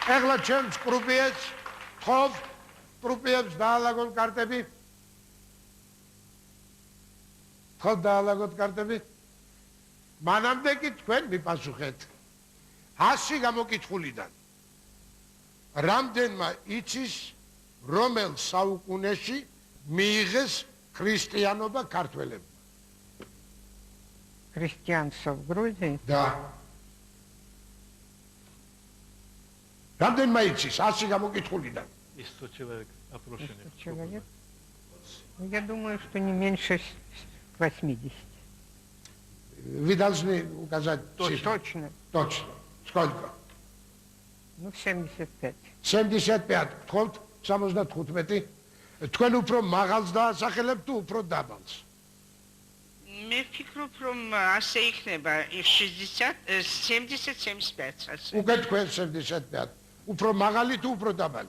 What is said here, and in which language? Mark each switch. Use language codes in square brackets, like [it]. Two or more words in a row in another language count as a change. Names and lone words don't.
[ka] ეხლა ჩემს კრუპიებს ხობ კრუპიებს დაალაგოთ კარტები ხო დაალაგოთ კარტები მანამდე კი თქვენ მიპასუხეთ 100 გამოკითხულიდან რამდენმა იცის რომელ საუკუნეში მიიღეს ქრისტიანობა ქართველებმა [ru] Христианство в Грузии? [ka] და რამდენმა იცის 100 გამოკითხულიდან [ru] И 100 человек опрошенных. Человек? Ну, я думаю, что не меньше 80. вы должны указать цифру. Точно. Точно. Сколько? Ну, 75. 75. [ka] თქვით 75. თქვენ უფრო მაღალს დაასახელებთ თუ უფრო დაბალს? მე ვფიქრობ, რომ ასე იქნება 60 70-75 ასე. უკვე თქვენ 75. უფრო მაღალი თუ უფრო დაბალი?